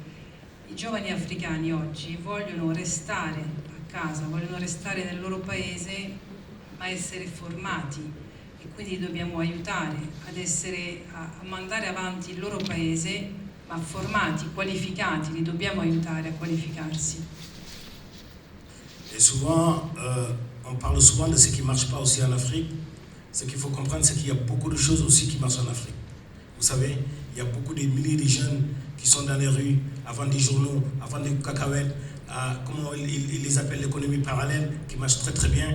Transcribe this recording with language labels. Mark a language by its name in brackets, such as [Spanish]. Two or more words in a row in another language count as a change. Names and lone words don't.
[Italian] I giovani africani oggi vogliono restare a casa, vogliono restare nel loro paese, ma essere formati e quindi dobbiamo aiutare a mandare avanti il loro paese, ma formati, qualificati, li dobbiamo aiutare a qualificarsi. [French] Et souvent, on parle souvent de ce qui ne marche pas aussi en Afrique. Ce qu'il faut comprendre, c'est qu'il y a beaucoup de choses aussi qui marchent en Afrique. Vous savez, il y a beaucoup de milliers de jeunes qui sont dans les rues, avant des journaux, avant des cacahuètes, comment ils les appellent, l'économie parallèle, qui marche très très bien.